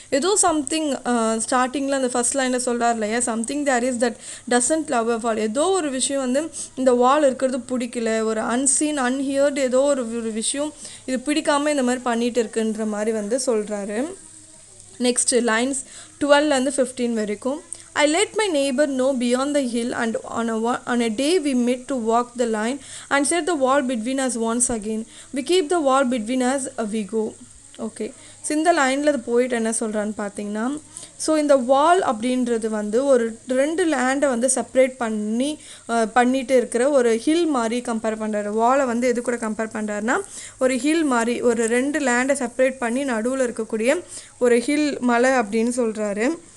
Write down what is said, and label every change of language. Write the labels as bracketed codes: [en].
[ta] ஏதோ சம்திங் ஸ்டார்டிங்கில் அந்த ஃபர்ஸ்ட் லைனில் சொல்கிறார் இல்லையா, [en] Something there is that doesn't love a fall. [ta] ஏதோ ஒரு விஷயம் வந்து இந்த வால் இருக்கிறது பிடிக்கல, ஒரு அன்சீன் அன்ஹியர்டு ஏதோ ஒரு விஷயம் இது பிடிக்காமல் இந்த மாதிரி பண்ணிகிட்டு இருக்குன்ற மாதிரி வந்து சொல்கிறாரு. நெக்ஸ்ட் லைன்ஸ் 12 to 15 வரைக்கும். [en] I let my neighbor know beyond the hill, and on a day we met to walk the line and set the wall between us once again. We keep the wall between us, we go. [ta] Okay, so இந்த லைனில் அது போயிட்டு என்ன சொல்கிறான்னு பார்த்தீங்கன்னா, so இந்த வால் அப்படின்றது வந்து ஒரு 2 லேண்டை வந்து செப்பரேட் பண்ணிட்டு இருக்கிற ஒரு ஹில் மாதிரி கம்பேர் பண்ணுறாரு. வாலை வந்து எது கூட கம்பேர் பண்ணுறாருன்னா ஒரு ஹில் மாதிரி, ஒரு 2 லேண்டை செப்பரேட் பண்ணி நடுவில் இருக்கக்கூடிய ஒரு ஹில் மலை அப்படின்னு சொல்கிறாரு.